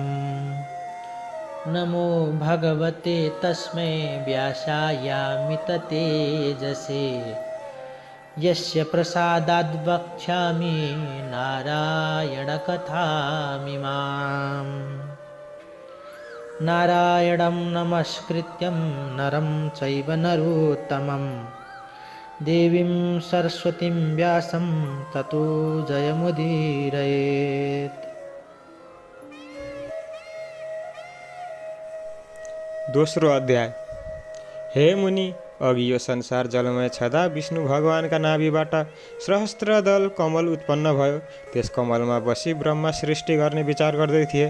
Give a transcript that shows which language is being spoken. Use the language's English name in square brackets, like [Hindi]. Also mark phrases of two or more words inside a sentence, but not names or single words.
[Sanskrit] नमो भगवते तस्मै व्यासायामिततेजसे यस्य प्रसादाद् वक्ष्यामि नारायणकथामिमाम्। नारायणं नमस्कृत्यं नरं चैव नरोत्तमं देवीं सरस्वतीं व्यासं ततो जयमुदीरयेत्। [Nepali] दोस्रो अध्याय। हे मुनि, अघि यो संसार जलमय छँदा विष्णु भगवानका नाभिबाट सहस्त्रदल कमल उत्पन्न भयो। त्यस कमलमा बसी ब्रह्मा सृष्टि गर्ने विचार गर्दै थिए।